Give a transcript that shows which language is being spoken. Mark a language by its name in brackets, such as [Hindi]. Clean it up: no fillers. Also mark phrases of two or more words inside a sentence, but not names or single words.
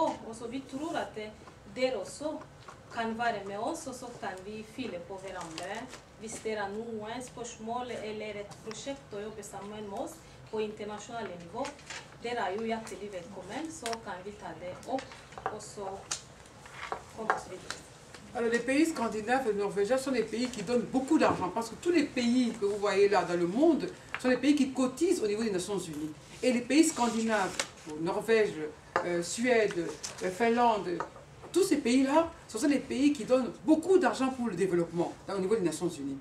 [Norwegian] Og så vi tror at dere også kan være med oss, og så kan vi fylle på hverandre. Hvis dere har noen spørsmål eller et prosjekt å jobbe sammen med oss på internasjonale nivå, dere er jo hjertelig velkommen, så kan vi ta det opp, og så komme oss videre. [French] Alors, les pays scandinaves et norvégiens sont des pays qui donnent beaucoup d'argent, parce que tous les pays que vous voyez là dans le monde sont des pays qui cotisent au niveau des Nations Unies. Et les pays scandinaves, Norvège, Suède, Finlande, tous ces pays-là, ce sont des pays qui donnent beaucoup d'argent pour le développement au niveau des Nations Unies.